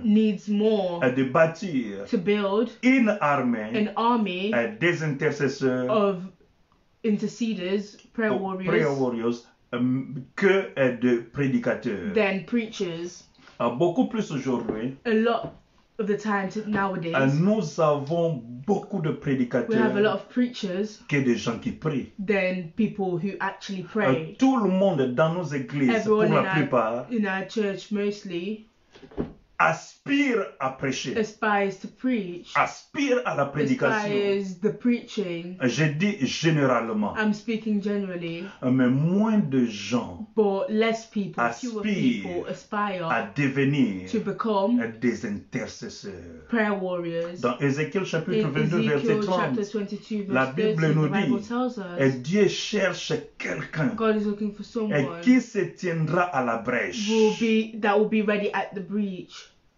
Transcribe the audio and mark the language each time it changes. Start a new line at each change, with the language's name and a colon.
English: needs more
French: de bâtir
English: to build
French: une armée
English: an army
French: des intercesseurs,
English: of interceders, prayer prayer warriors,
French: warriors, que de prédicateurs.
English: than preachers.
French: Beaucoup plus aujourd'hui,
English: A lot of the time nowadays,
French: nous avons beaucoup de
English: we have a lot of preachers
French: que de gens qui prient.
English: than people who actually pray.
French: Tout le monde dans nos églises, pour
English: Everyone
French: la plupart,
English: in our church mostly
French: aspire à prêcher,
English: aspires to preach,
French: aspire à la prédication.
English: aspires the preaching.
French: Je dis généralement,
English: I'm speaking generally,
French: mais moins de gens
English: but less people, fewer
French: Aspire
English: people
French: à
English: aspire
French: devenir
English: to become
French: des intercesseurs.
English: prayer warriors.
French: Dans Ézéchiel chapitre
English: In
French: 22, verset
English: Ezekiel
French: 30,
English: chapter 22,
French: la
English: verse
French: Bible
English: 30,
French: nous
English: the Bible
French: dit,
English: tells us
French: Dieu cherche quelqu'un
English: God is looking for someone
French: qui se tiendra à la brèche that will be ready at the breach